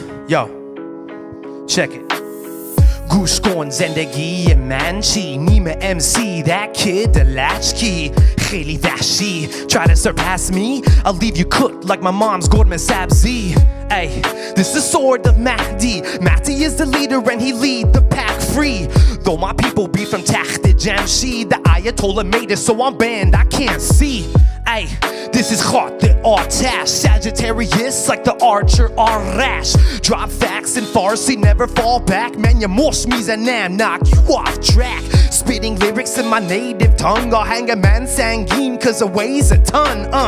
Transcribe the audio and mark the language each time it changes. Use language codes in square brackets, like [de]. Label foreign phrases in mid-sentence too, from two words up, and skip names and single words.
[en] Yo, check it. [fa] گوش کن زندگی من چی نیمه [en] MC that kid the latchkey [fa] خیلی وحشی [en] try to surpass me I'll leave you cooked like my mom's gourmet sabzi Ay, this is sword of Mahdi Mahdi is the leader and he lead the pack free Though my people be from Taht Jamshid The Ayatollah made it so I'm banned I can't see Ay, this is hot the Artash Sagittarius like the archer Arash Drop facts in Farsi never fall back Man you mosh me and knock you off track Spitting lyrics in my native tongue I'll hang a man sanguine cause it weighs a ton